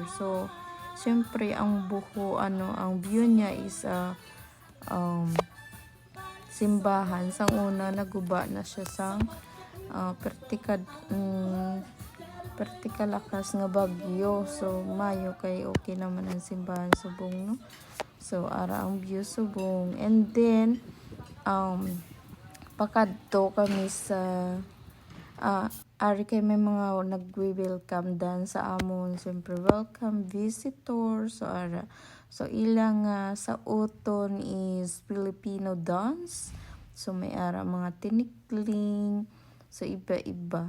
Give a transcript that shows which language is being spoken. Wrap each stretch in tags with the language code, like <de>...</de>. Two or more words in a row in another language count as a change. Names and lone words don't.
<hil>So syempre ang ang view niya is simbahan. Sang una naguba na siya sang vertical lakas nga bagyo. So mayo kay okay naman ang simbahan subong, no? So ara ang view subong,</hil> <en>and then</en> <hil>pakadto kami sa ari kay may mga nagwi-welcome dance sa amon.</hil> <en>Siyempre welcome visitors.</en> <hil>So ilang sa uton is</hil> <en>Filipino dance.</en> <hil>So may ara mga tinikling. So iba-iba.</hil>